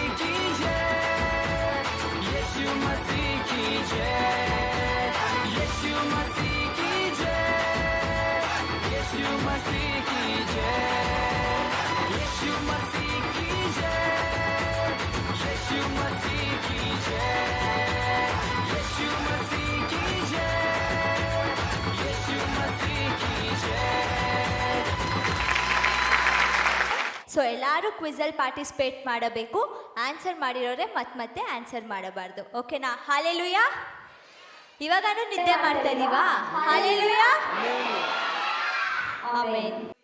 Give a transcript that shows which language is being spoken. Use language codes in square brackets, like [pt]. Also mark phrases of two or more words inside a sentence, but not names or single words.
[hi] की जय, यीशु मसीह की जय, यीशु मसीह की जय, यीशु मसीह की जय, यीशु मसीह की जय, यीशु मसीह की जय, यीशु मसीह की जय, यीशु मसीह की जय। [kn] ಸೊ ಎಲ್ಲರೂ ಕ್ವಿಝಲ್ಲಿ ಪಾರ್ಟಿಸಿಪೇಟ್ ಮಾಡಬೇಕು. ಆನ್ಸರ್ ಮಾಡಿರೋರೆ ಮತ್ತೆ ಆನ್ಸರ್ ಮಾಡಬಾರ್ದು. ಓಕೆನಾ? ಹಾಲೆಲೂಯಾ. ಇವಾಗಾನು ನಿದ್ದೆ ಮಾಡ್ತಾ ಇದೀವಾ? ಹಾಲೆಲೂಯಾ. ಆಮೆನ್.